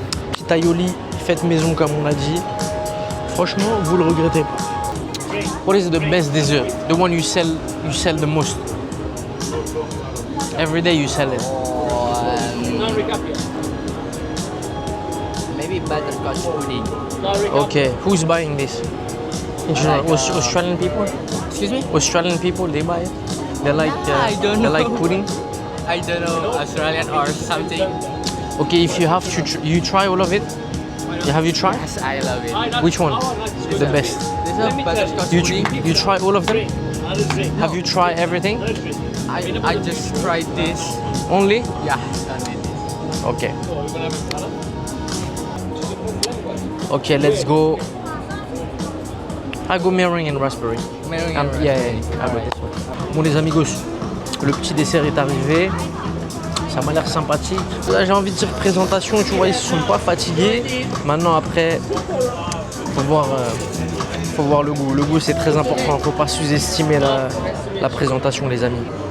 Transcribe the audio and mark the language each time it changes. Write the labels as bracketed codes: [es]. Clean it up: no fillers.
[fr] Petite aioli faite maison comme on l'a dit. Franchement, vous le regrettez pas. [en] What is the best dessert? The one you sell the most? Every day you sell it. Maybe butterscotch pudding. Okay, who's buying this? Australian people? Excuse me? Australian people, they buy it? They like, I don't they know. like pudding? I don't know, Australian or something. Okay, if you have to, you try all of it? Have you tried? Yes, I love it. Which one? The best. This is a butterscotch pudding. You try all of them? Have you tried everything? I just tried this. Only? Yeah, only this. Okay. Okay, let's go. I go meringue and raspberry. Meringue Um, and yeah, raspberry. yeah, I go this one. [fr] Bon les amigos, le petit dessert est arrivé. Ça m'a l'air sympathique. Là j'ai envie de dire présentation, tu vois, ils se sont pas fatigués. Maintenant après, faut voir le goût. Le goût c'est très important, faut pas sous-estimer la présentation les amis.